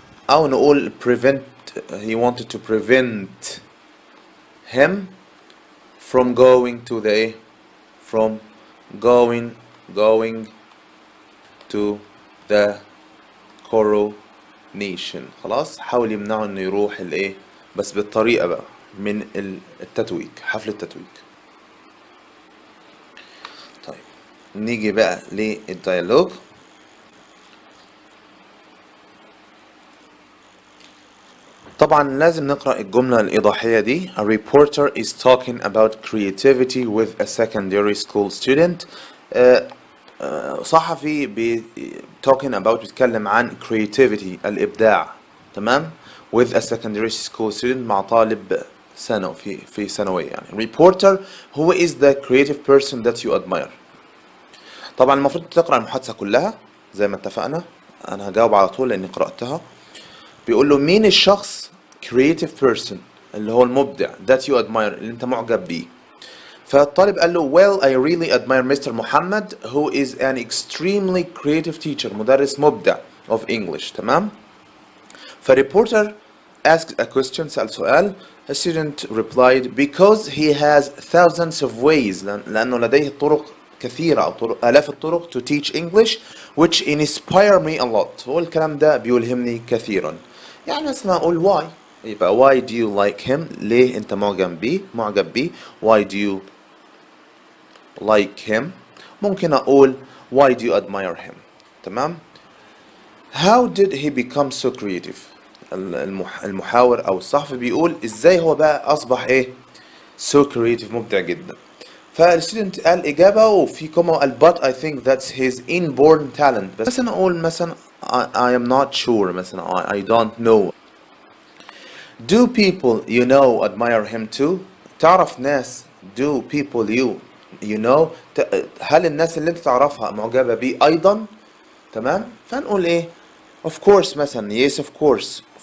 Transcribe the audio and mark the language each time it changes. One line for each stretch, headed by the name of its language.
Arabic: أو نقول
English: he wanted to prevent him from going to the coronation.
Arabic: خلاص. حاول يمنعه انه يروح الايه، بس بالطريقة بقى من التتويج، حفل التتويج. طيب نيجي بقى للديالوج. طبعا لازم نقرأ الجملة الإيضاحية دي.
English: A reporter is talking about creativity with a secondary school student.
Arabic: صحفي
English: talking about
Arabic: بيتكلم عن creativity الإبداع. تمام.
English: with a secondary school student
Arabic: مع طالب في ثانوية يعني.
English: reporter who is the creative person that you admire؟
Arabic: طبعا المفروض تقرأ المحادثة كلها زي ما اتفقنا، انا هجاوب على طول لاني قرأتها. بيقول له مين الشخص
English: creative person
Arabic: اللي هو المبدع
English: that you admire
Arabic: اللي انت معجب بيه. فالطالب قال له
English: well I really admire Mr. Muhammad who is an extremely creative teacher
Arabic: مدرس مبدع
English: of English.
Arabic: تمام. فالريبورتر
English: asked a question
Arabic: سأل سؤال.
English: A student replied because he has thousands of ways
Arabic: لأنه لديه طرق كثيرة أو آلاف الطرق
English: to teach English which inspire me a lot.
Arabic: هو الكلام ده بيلهمني كثيرا. يعني مثلا أقول
English: why،
Arabic: يبقى
English: why do you like him،
Arabic: ليه أنت معجب بيه
English: why do you like him.
Arabic: ممكن أقول
English: why do you admire him.
Arabic: تمام.
English: How did he become so creative.
Arabic: المحاور أو الصحفي بيقول إزاي هو بقى أصبح إيه
English: so creative
Arabic: مبدع جدا. فالستودنت قال إجابة وفي كوما قال
English: but I think that's his inborn talent.
Arabic: بس مثلا أقول مثلا
English: I am not sure
Arabic: مثلا
English: I don't know. Do people you know admire him too.
Arabic: تعرف ناس do people you know هل الناس اللي انت تعرفها معجبة بيه أيضا. تمام. فنقول إيه
English: of course
Arabic: مثلا
English: yes of course.